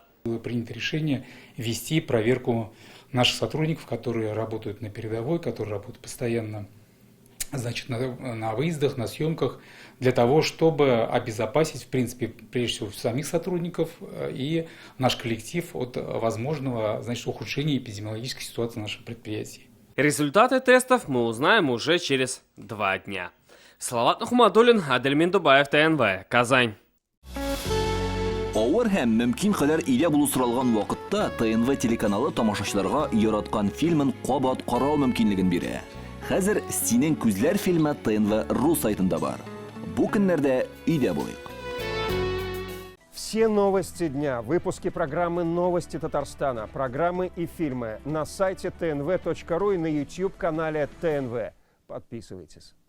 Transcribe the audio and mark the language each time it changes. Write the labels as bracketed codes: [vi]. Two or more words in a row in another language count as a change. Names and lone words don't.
[ru] Было принято решение вести проверку наших сотрудников, которые работают на передовой, которые работают постоянно, значит, на выездах, на съемках, для того, чтобы обезопасить, в принципе, прежде всего самих сотрудников и наш коллектив от возможного, значит, ухудшения эпидемиологической ситуации в нашем предприятии. Результаты тестов мы узнаем уже через 2 дня. Салават Нухматуллин, Адельмин Дубаев, ТНВ, Казань. [tt] Авыр һәм мөмкин кадәр илә булу соралган вакытта ТНВ телеканалы тамашачыларга яраткан фильмын кабат карау мөмкинлеген бирә. Хәзер «Синең күзләр» фильмы ТНВ.ру сайтында бар. Бу көннәрдә өйдә булыйк. [ru] Все новости дня, выпуски программы «Новости Татарстана», программы и фильмы на сайте tnv.ru и на YouTube-канале ТНВ. Подписывайтесь.